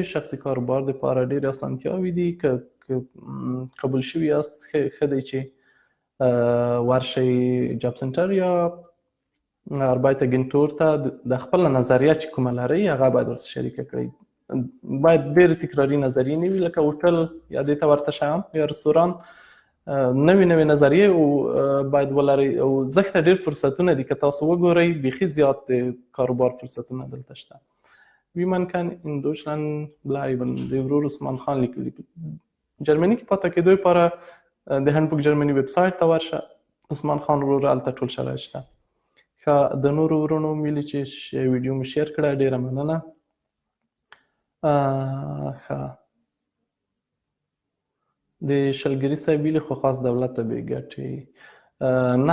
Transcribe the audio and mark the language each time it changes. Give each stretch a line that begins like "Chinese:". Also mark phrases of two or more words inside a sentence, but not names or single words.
Pashto: شخصي کاروبار دپاره ډېرې اسانتیاوې دي. که قبول شوي یاست ښه دی چې ورشئ
English: Job Center
Pashto: یا اربایت اګنټور ته د خپله نظریه چې کومه لرئ هغه باید ورسره شریکه کړئ. باید ډېرې تکراري نظریې نه وي، لکه هوټل یا دې ته ورته شیان یا رستوران. نوې نظریې باید ولرئ او ځکه ډېر فرصتونه دي. که تاسو وګورئ بیخي زیات د کاروبار فرصتونه دلته شته.
German: Wie man kann in Deutschland bleiben.
Pashto: د ورور عثمان خان لیکلي. جرمني کې پاتې کېدو لپاره د هندبوک جرمني
English: website
Pashto: ته ورشه. عثمان خان ورور هلته ټول شرایط شته. ښه، د نورو ورونو ویلي چې ویډیو مې شیر کړه، ډېره مننه. ښه، د شلګري صاحب ویلي خو خاص دولت ته بې ګټې نه.